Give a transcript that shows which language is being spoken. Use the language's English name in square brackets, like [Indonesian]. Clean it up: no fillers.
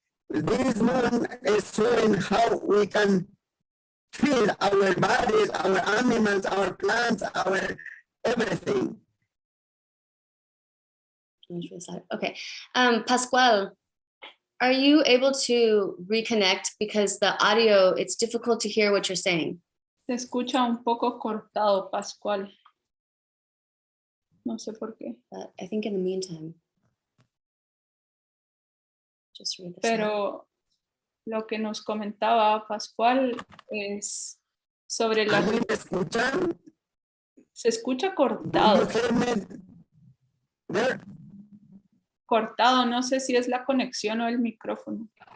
[English] This moon is showing how we can feed our bodies, our animals, our plants, our everything. Okay, Pascual, are you able to reconnect, because the audio, it's difficult to hear what you're saying? [Spanish] Se escucha un poco cortado, Pascual. No sé por qué. [English] I think in the meantime, just read this. [Spanish] Pero lo que nos comentaba Pascual es sobre la... ¿Me escuchan? Se escucha cortado. Cortado, no sé si es la conexión o el micrófono.